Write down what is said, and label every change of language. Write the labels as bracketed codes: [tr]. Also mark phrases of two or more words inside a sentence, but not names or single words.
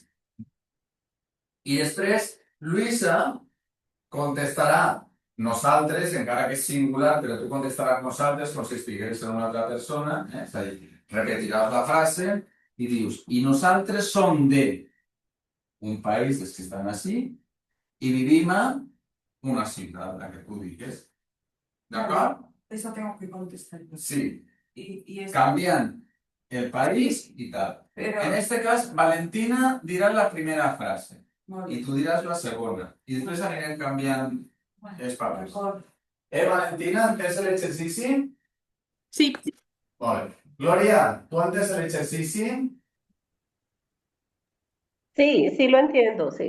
[ca] I després, Lluïsa contestarà nosaltres, encara que és singular, però tu contestaràs nosaltres com si estigués en una altra persona, és a dir, repetiràs la frase i dius, i nosaltres som de un país dels que estan així i vivim a una ciutat, la que tu digues. D'acord? [es] Eso tengo que contestar. Sí, Y es... [ca] canviant el país i tal. [es] Pero... [ca] En este cas, Valentina dirà la primera frase Molt i bé. tu diràs la segona. I després anirem canviant els papers. D'acord. Valentina, entens l'exercici? Sí, Molt bé. Glòria, tu entens l'exercici? [es] Sí, sí lo entiendo, sí.